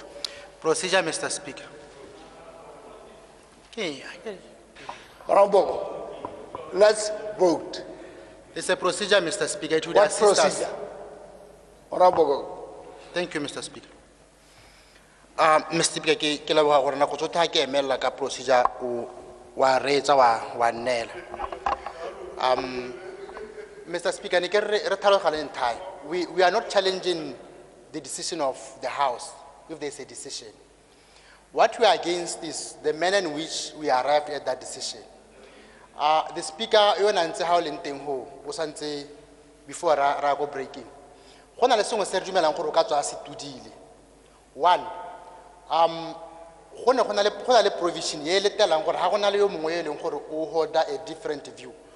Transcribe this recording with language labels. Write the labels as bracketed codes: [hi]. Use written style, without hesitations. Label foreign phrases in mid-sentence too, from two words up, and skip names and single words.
[en] Procedure, Mr. Speaker. Okay. Honourable, let's vote. It's a procedure, Mr. Speaker. It would What assist procedure? us. Honourable. Thank you, Mr. Speaker. Mr. Speaker, [tn] ke leboga gore nako tsotlhe ha ke emela ka procedure wa reetsa wa nnela. [en] Mr. Speaker, [tn] ne ke re tlhaloganye [en] in time. We are not challenging the decision of the House if there's a decision. What we are against is the manner in which we arrived at that decision. The Speaker, before I go breaking, one, provision hold a different view.